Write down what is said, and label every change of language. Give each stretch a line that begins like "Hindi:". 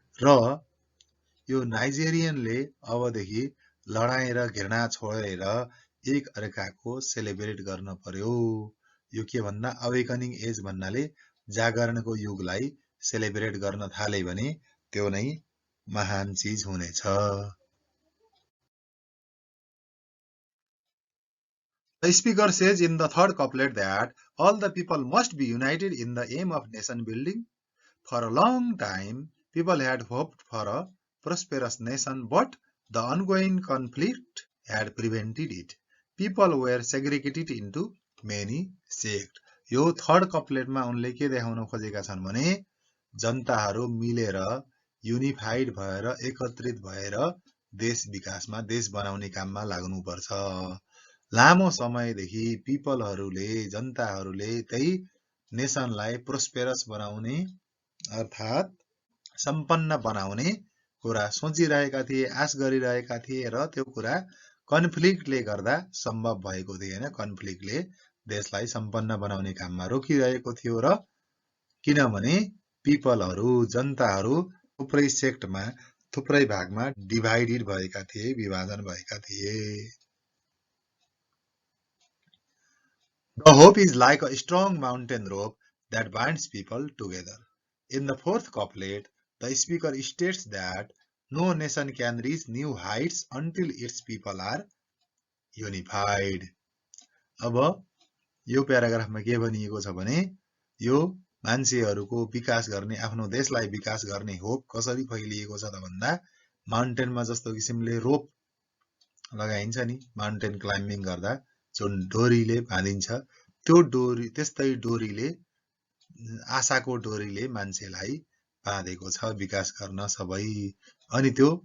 Nepali: र यो नाइजेरियनले अबदेखि लडाई र घृणा छोडेर एक अर्काको सेलिब्रेट गर्न पर्यो। यो के भन्दा अवेकनिङ एज भन्नाले जागरणको युगलाई सेलिब्रेट गर्न थाले भने त्यो नै महान चीज हुनेछ।
English: The speaker says in the third couplet that all the people must be united in the aim of nation building. For a long time, people had hoped for a prosperous nation, but the ongoing conflict had prevented it. People were segregated into many sects.
Nepali: यो third कप्लेटमा उनले के देखाउन खोजेका छन् भने जनताहरू मिलेर unified भएर एकत्रित भएर देश विकासमा, देश बनाउने काममा लाग्नुपर्छ। लामो समयदेखि पिपलहरूले, जनताहरूले त्यही नेसनलाई प्रोस्पेरस बनाउने अर्थात् सम्पन्न बनाउने कुरा सोचिरहेका थिए, आश गरिरहेका थिए र त्यो कुरा कन्फ्लिक्टले गर्दा सम्भव भएको थिएन। कन्फ्लिक्टले देशलाई सम्पन्न बनाउने काममा रोकिरहेको थियो र किनभने पिपलहरू, जनताहरू थुप्रै सेक्टमा, थुप्रै भागमा डिभाइडेड भएका थिए, विभाजन भएका थिए।
English: The hope is like a strong mountain rope that binds people together. In the fourth couplet, the speaker states that no nation can reach new heights until its people are unified.
Nepali: अब यो प्याराग्राफमा के भनिएको छ भने यो मान्छेहरूको विकास गर्ने, आफ्नो देशलाई विकास गर्ने होप कसरी फैलिएको छ त भन्दा माउन्टेनमा जस्तो किसिमले रोप लगाइन्छ नि, माउन्टेन क्लाइम्बिङ गर्दा जुन डोरीले बाँधिन्छ, त्यो डोरी, त्यस्तै डोरीले, आशाको डोरीले मान्छेलाई बाँधेको छ विकास गर्न सबै। अनि त्यो